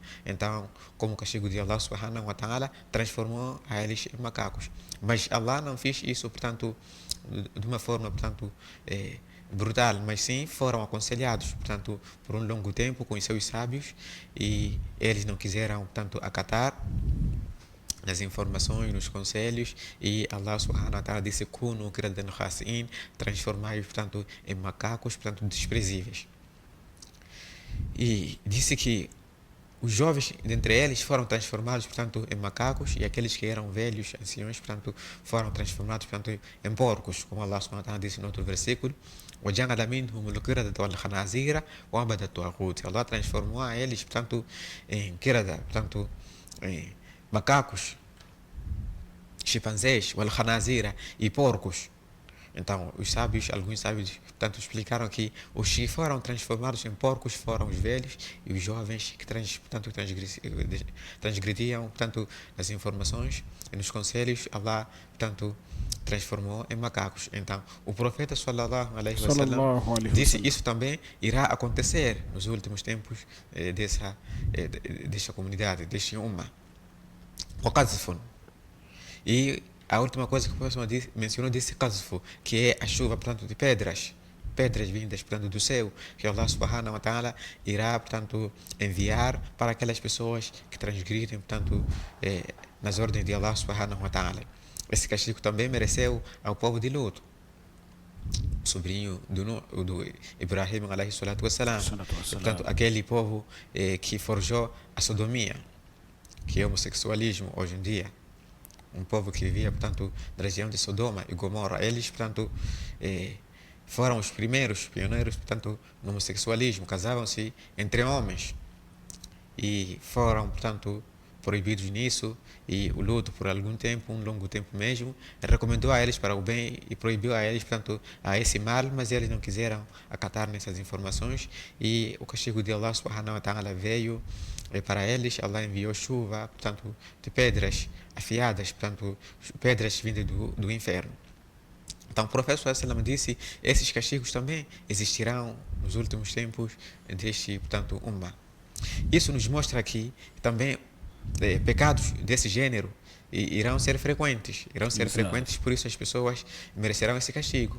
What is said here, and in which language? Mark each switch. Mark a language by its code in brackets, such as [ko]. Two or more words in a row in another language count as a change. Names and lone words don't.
[pt] Então, como castigo de Allah [ar] سبحانه وتعالى, [pt] transformou a eles em macacos. Mas Allah não fez isso, portanto, de uma forma, portanto, brutal, mas sim foram aconselhados, portanto, por um longo tempo com os seus sábios, e eles não quiseram, portanto, acatar nas informações, nos conselhos, e Allah [ar] سبحانه وتعالى [pt] disse [ar] كونوا قردة خاسئين, [pt] transformai, portanto, em macacos, portanto, desprezíveis. E disse que os jovens dentre eles foram transformados, portanto, em macacos, e aqueles que eram velhos, anciões, portanto, foram transformados, portanto, em porcos, como Allah [ar] سبحانه وتعالى [pt] disse no outro versículo. [ar] وَجَعَلَ مِنْهُمُ الْقِرَدَةَ وَالْخَنَازِيرَ وَعَبَدَ الطَّاغُوتِ. [pt] Allah transformou a eles, portanto, em qirada, portanto, em macacos, chimpanzés, wal-khanazira, e porcos. Então, alguns sábios, portanto, explicaram que os que foram transformados em porcos foram os velhos e os jovens que transgrediam, portanto, nas informações e nos conselhos, Allah, portanto, transformou em macacos. Então, o profeta [ar] صلى الله عليه وسلم [pt] disse isso também irá acontecer nos últimos tempos dessa comunidade, deste umma. E a última coisa que o professor mencionou desse qazfu, que é a chuva, portanto, de pedras vindas, portanto, do céu, que Allah [ar] سبحانه وتعالى [pt] irá, portanto, enviar para aquelas pessoas que transgridem, portanto, nas ordens de Allah [ar] سبحانه وتعالى. [pt] Esse castigo também mereceu ao povo de Lut, sobrinho do Ibrahim [ar] عليه الصلاة والسلام. [pt] Portanto, aquele povo que forjou a sodomia, que é o homossexualismo hoje em dia. Um povo que vivia, portanto, na região de Sodoma e Gomorra. Eles, portanto, foram os primeiros pioneiros, portanto, no homossexualismo. Casavam-se entre homens e foram, portanto, proibidos nisso. E o Luto, por algum tempo, um longo tempo mesmo, recomendou a eles para o bem e proibiu a eles, portanto, a esse mal, mas eles não quiseram acatar nessas informações. E o castigo de Allah [ar] سبحانه وتعالى [pt] veio para eles. Allah enviou chuva, portanto, de pedras afiadas, portanto, pedras vindas do inferno. Então, o profeta sallallahu disse, esses castigos também existirão nos últimos tempos deste, portanto, umma. Isso nos mostra que também pecados desse gênero irão ser frequentes, por isso as pessoas merecerão esse castigo.